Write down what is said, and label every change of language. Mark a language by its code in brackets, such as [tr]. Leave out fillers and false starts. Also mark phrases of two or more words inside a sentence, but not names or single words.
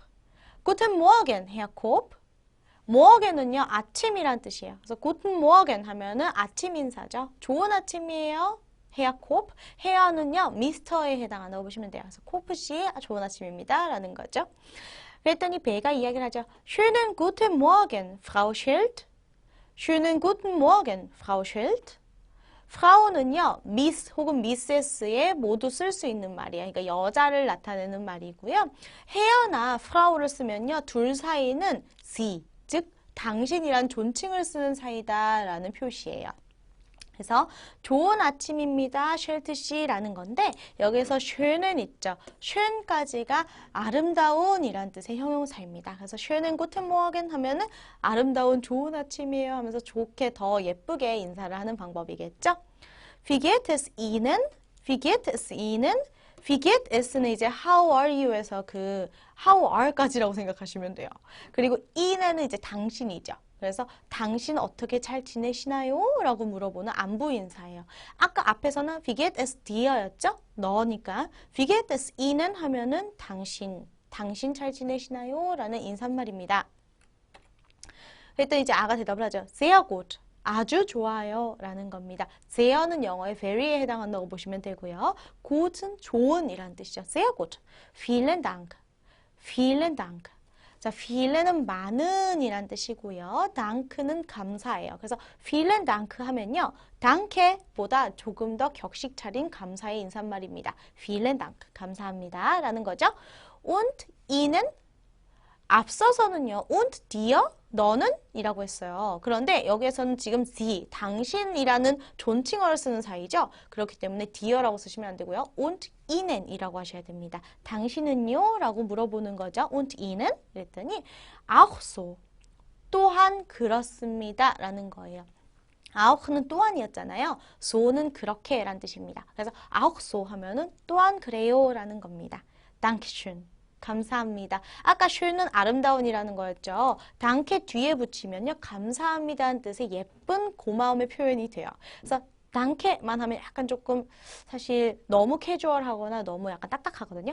[de] Guten Morgen, Herr Korb. [ko] 모어겐은요, 아침이란 뜻이에요. 그래서 [de] Guten Morgen [ko] 하면은 아침 인사죠. 좋은 아침이에요. 헤어 콥. 헤어는요, 미스터에 해당한다고 보시면 돼요. 그래서 코프 씨, 좋은 아침입니다. 라는 거죠. 그랬더니 베가 이야기를 하죠. [de] Schönen guten Morgen, Frau Schild. Schönen guten Morgen, Frau Schild. [ko] 프라우는요, 미스 혹은 미세스에 모두 쓸 수 있는 말이에요. 그러니까 여자를 나타내는 말이고요. 헤어나 프라우를 쓰면요, 둘 사이는 sie, 즉 당신이란 존칭을 쓰는 사이다라는 표시예요. 그래서 좋은 아침입니다. 쉘트 씨라는 건데 여기서 쉐는 있죠. 쉐까지가 아름다운이란 뜻의 형용사입니다. 그래서 [de] Schönen guten Morgen [ko] 하면은 아름다운 좋은 아침이에요 하면서 좋게 더 예쁘게 인사를 하는 방법이겠죠. [de] Wie geht es Ihnen? Wie geht es Ihnen? Wie geht es [ko] 는 이제 [en] how are you [ko] 에서 그 [en] how are [ko] 까지라고 생각하시면 돼요. 그리고 Ihnen 이제 당신이죠. 그래서 당신 어떻게 잘 지내시나요? 라고 물어보는 안부 인사예요. 아까 앞에서는 [de] Wie geht es dir [ko] 였죠? 너니까 [de] Wie geht es Ihnen [ko] 하면은 당신 잘 지내시나요? 라는 인사말입니다. 그랬더니 이제 아가 대답을 하죠. [de] Sehr gut. [ko] 아주 좋아요 라는 겁니다. seher는 영어의 very에 해당한다고 보시면 되고요. gut은 좋은 이란 뜻이죠. [de] sehr gut. vielen Dank. vielen Dank. [ko] 자, vielen 많은 이란 뜻이고요. dank는 감사예요. 그래서 [de] vielen Dank [ko] 하면요. danke보다 조금 더 격식 차린 감사의 인사말입니다. [de] vielen Dank. [ko] 감사합니다 라는 거죠. [de] und Ihnen [ko] 앞서서는요. [de] und dir [ko] 너는? 이라고 했어요. 그런데 여기에서는 지금 sie, 당신이라는 존칭어를 쓰는 사이죠. 그렇기 때문에 dear라고 쓰시면 안 되고요. [de] und ihnen [ko] 이라고 하셔야 됩니다. 당신은요? 라고 물어보는 거죠. [de] und ihnen? 그랬더니 auch so, [ko] 또한 그렇습니다. 라는 거예요. auch는 또한이었잖아요. so는 그렇게 라는 뜻입니다. 그래서 [de] auch so [ko] 하면은 또한 그래요 라는 겁니다. [de] Dankeschön. [ko] 감사합니다. 아까 schön은 아름다운이라는 거였죠. danke 뒤에 붙이면요. 감사합니다는 뜻의 예쁜 고마움의 표현이 돼요. 그래서 danke만 하면 약간 조금 사실 너무 캐주얼하거나 너무 약간 딱딱하거든요.